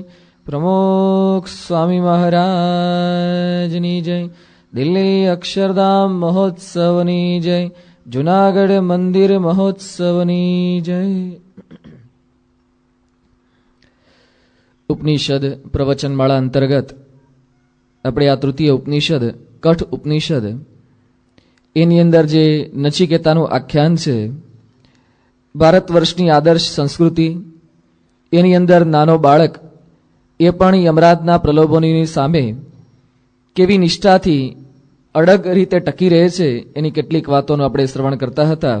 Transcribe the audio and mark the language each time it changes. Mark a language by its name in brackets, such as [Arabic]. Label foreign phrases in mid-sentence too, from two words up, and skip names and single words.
[Gujarati] પ્રમુખ સ્વામી મહારાજની જય। દિલ્હી અક્ષરધામ મહોત્સવની જય। જૂનાગઢ મંદિર મહોત્સવની જય। ઉપનિષદ પ્રવચનમાળા અંતર્ગત આપણે આ તૃતીય ઉપનિષદ કઠ ઉપનિષદ એની અંદર જે નચિકેતાનું આખ્યાન છે, ભારત વર્ષની આદર્શ સંસ્કૃતિ, એની અંદર નાનો બાળક એ પણ યમરાજના પ્રલોભનોની સામે કેવી નિષ્ઠાથી અડગ રીતે ટકી રહે છે એની કેટલીક વાતોનું આપણે શ્રવણ કરતા હતા.